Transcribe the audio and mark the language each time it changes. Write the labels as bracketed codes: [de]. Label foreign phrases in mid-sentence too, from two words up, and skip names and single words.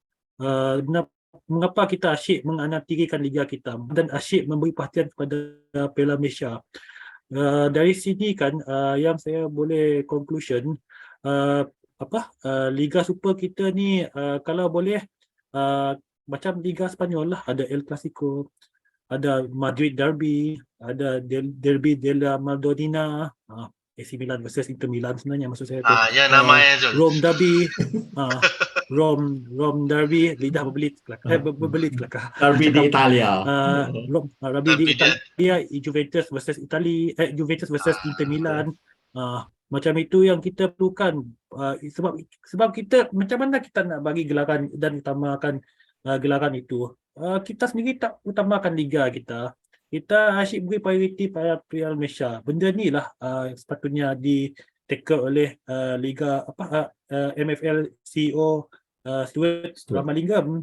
[ms] Mengapa kita asyik menganatirikan Liga kita dan asyik memberi perhatian kepada Piala Malaysia? Dari sini kan yang saya boleh conclusion Liga Super kita ni kalau boleh macam Liga Spanyol lah, ada El Clasico, ada Madrid Derby, ada Derby de la Madonnina, AC Milan versus Inter Milan sebenarnya maksud saya tu. Yang namanya Zul. Rome Derby, Rome Derby, lidah berbelit kelakar. Derby di Italia. Derby di Italia, Juventus versus Juventus versus Inter Milan. Macam itu yang kita perlukan, sebab kita macam mana kita nak bagi gelaran dan utamakan gelaran itu. Kita sendiri tak utamakan liga kita. Kita asyik beri prioriti pada Piala Malaysia. Benda ni lah sepatutnya di tackle oleh liga MFL CEO Stuart Ramalingam.